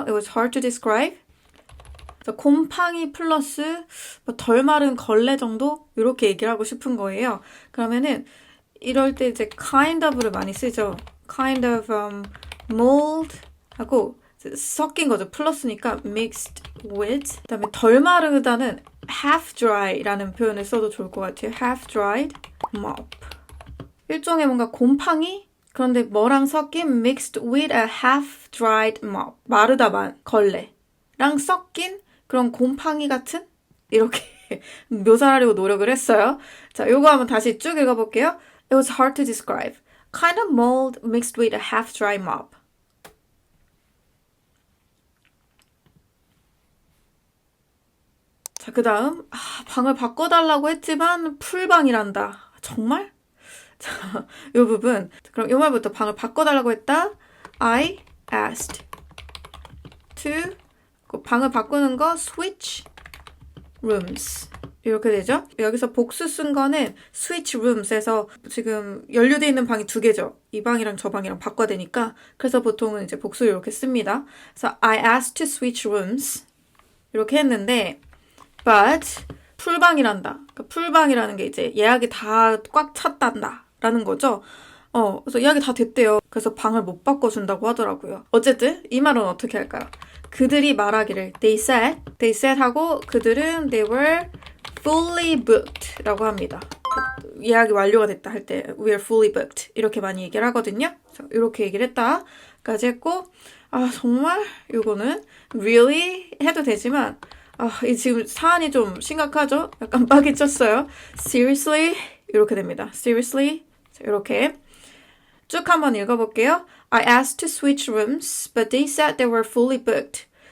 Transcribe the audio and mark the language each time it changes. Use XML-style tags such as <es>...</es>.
<en>It was hard to describe.</en> <ko>자, 곰팡이 플러스 덜 마른 걸레 정도 이렇게 얘기를 하고 싶은 거예요. 그러면은 이럴 때 이제 kind of를 많이 쓰죠.</ko> <en>kind of mold</en> <ko>하고 섞인 거죠. 플러스니까</ko> <en>mixed with.</en> <ko>그다음에 덜 마르다는</ko> <en>half dry</en> <ko>라는 표현을 써도 좋을 것 같아요.</ko> <en>half dried mop.</en> <ko>일종의 뭔가 곰팡이 그런데 뭐랑 섞인</ko> <en>mixed with a half dried mop.</en> <ko>마르다만 걸레랑 섞인 그런 곰팡이 같은 이렇게 묘사하려고 노력을 했어요. 자, 요거 한번 다시 쭉 읽어볼게요.</ko> <en>It was hard to describe. Kind of mold mixed with a half-dry mop.</en> <ko>자, 그 다음 방을 바꿔달라고 했지만 풀방이란다. 정말? 자, 요 부분. 그럼 요 말부터 방을 바꿔달라고 했다.</ko> <en>I asked to</en> <ko>방을 바꾸는 거</ko> <en>switch rooms</en> <ko>이렇게 되죠. 여기서 복수 쓴 거는</ko> <en>switch rooms</en> <ko>에서 지금 연루되어 있는 방이 두 개죠. 이 방이랑 저 방이랑 바꿔야 되니까 그래서 보통은 이제 복수 이렇게 씁니다. 그래서</ko> <en>I asked to switch rooms</en> <ko>이렇게 했는데 but 풀방이란다. 그러니까 풀방이라는 게 이제 예약이 다 꽉 찼단다 라는 거죠. 그래서 예약이 다 됐대요. 그래서 방을 못 바꿔준다고 하더라고요. 어쨌든 이 말은 어떻게 할까요? 그들이 말하기를</ko> <en>they said</en> <ko>하고 그들은</ko> <en>they were fully booked</en> <ko>라고 합니다. 예약이 완료가 됐다 할 때</ko> <en>we are fully booked</en> <ko>이렇게 많이 얘기를 하거든요. 이렇게 얘기를 했다까지 했고 정말 이거는 really 해도 되지만 이 지금 사안이 좀 심각하죠? 약간 빡이 쳤어요. seriously 이렇게 됩니다. seriously 이렇게 쭉 한번 읽어볼게요.</ko> <en>I asked to switch rooms, but they said they were fully booked.</en>